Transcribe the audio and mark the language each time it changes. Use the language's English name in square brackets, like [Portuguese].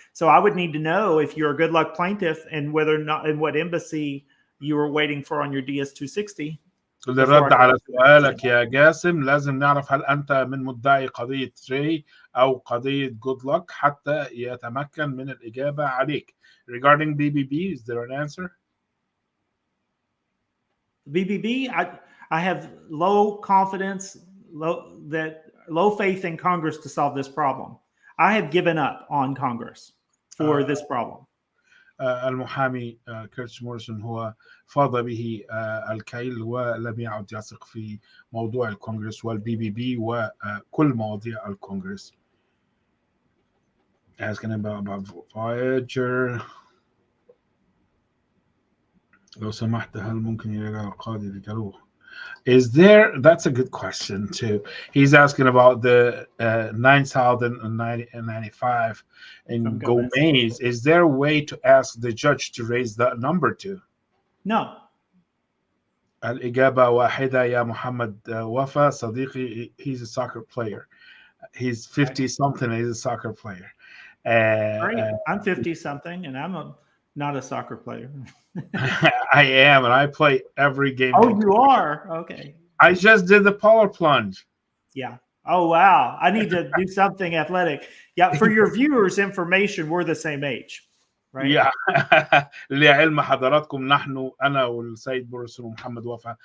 [English] So I would need to know if you're a good luck plaintiff and whether or not in what embassy you were waiting for on your DS-260. [Arabic] للرد على سؤالك يا جاسم لازم نعرف هل أنت من مدعي قضية ري أو قضية جود لك حتى يتمكن من الإجابة عليك. [English] Regarding BBB, is there an answer? BBB, I have low confidence, low faith in Congress to solve this problem. I have given up on Congress for this problem. [Arabic] المحامي كيرتيس موريسون هو فاض به الكيل ولم يعد يثق في موضوع الكونغرس والBBB وكل مواضيع الكونغرس. [English] Asking about Voyager. [Arabic] لو سمحت هل ممكن يرجع القاضي لجلوه؟ [English] Is there? That's a good question too. He's asking about the 9,095 in Gomez. Is there a way to ask the judge to raise that number to? No. [Arabic] الإجابة واحدة يا محمد وفا صديقي. [English] He's a soccer player. He's 50 something. He's a soccer player. I'm 50 something, and I'm not a soccer player. I am, and I play every game. Oh, you are? Okay. I just did the polar plunge. Yeah. Oh, wow. I need to do something athletic. Yeah. For your viewers' information, we're the same age, right? Yeah. [Arabic] لعلم حضراتكم نحن أنا والسيد موريسون ومحمد وفا.